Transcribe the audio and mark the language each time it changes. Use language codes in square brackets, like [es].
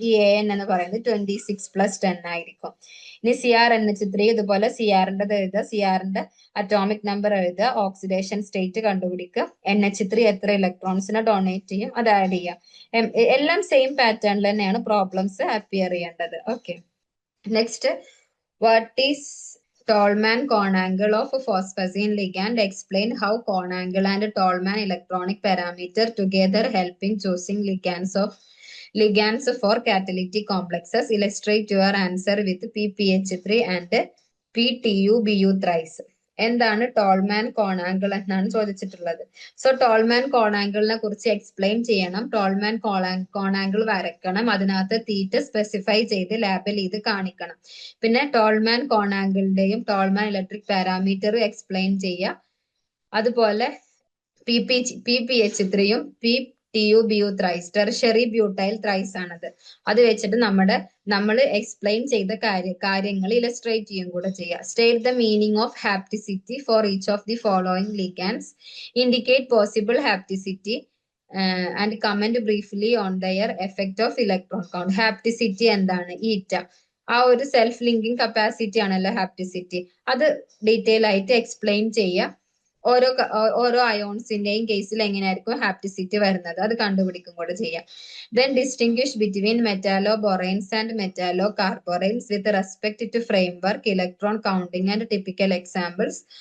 [ml] ഈ AN എന്ന് പറയുന്നത് 26 + 10 ആയിരിക്കും. ഇനി CrNH3 ഇതുപോലെ CRന്റെ എഴുതുക, CRന്റെ അറ്റോമിക് നമ്പർ എഴുതുക, ഓക്സിഡേഷൻ സ്റ്റേറ്റ് കണ്ടുപിടിക്കുക, NH3 എത്ര ഇലക്ട്രോൺസിനെ ഡൊണേറ്റ് ചെയ്യും അത് ആഡ് ചെയ്യുക. എല്ലാം സെയിം പാറ്റേണിൽ തന്നെയാണ് പ്രോബ്ലംസ് അപ്പിയർ ചെയ്യേണ്ടത്. [en] Okay, next, what is Tolman cone angle of a phosphazine ligand? Explain how cone angle and Tolman electronic parameter together helping choosing ligands for catalytic complexes. Illustrate your answer with PPH3 and PTU-BU thrice. [ml] എന്താണ് Tolman കോണാങ്കിൾ എന്നാണ് ചോദിച്ചിട്ടുള്ളത്. So Tolman കോണാങ്കിളിനെ കുറിച്ച് explain ചെയ്യണം. Tolman കോണാങ്കിൾ വരക്കണം, അതിനകത്ത് തീറ്റ specify ചെയ്ത് ലാബിൽ ചെയ്ത് കാണിക്കണം. പിന്നെ ടോൾമാൻ കോണാങ്കിളിന്റെയും ടോൾമാൻ ഇലക്ട്രിക് പാരാമീറ്ററും എക്സ്പ്ലെയിൻ ചെയ്യുക. അതുപോലെ PPH3യും PTU-BU thrice, tertiary butyl thrice ആണത്. അത് വെച്ചിട്ട് നമ്മൾ എക്സ്പ്ലെയിൻ ചെയ്ത കാര്യങ്ങൾ ഇലസ്ട്രേറ്റ് ചെയ്യും കൂടെ ചെയ്യുക. [en] State the meaning of hapticity for each of the following ligands, indicate possible hapticity and comment briefly on their effect of electron count. [ml] Hapticity എന്താണ്? ഈറ്റ, ആ ഒരു സെൽഫ് ലിങ്കിങ് കപ്പാസിറ്റി ആണല്ലോ ഹാപ്റ്റിസിറ്റി. അത് ഡീറ്റെയിൽ ആയിട്ട് എക്സ്പ്ലെയിൻ ചെയ്യുക. ഓരോ അയോൺസിന്റെയും കേസിൽ എങ്ങനെയായിരിക്കും ഹാപ്റ്റിസിറ്റി വരുന്നത് അത് കണ്ടുപിടിക്കും കൂടെ ചെയ്യാം. [en] Then distinguish between metalloboranes and metallocarboranes with respect to framework, electron counting and typical examples.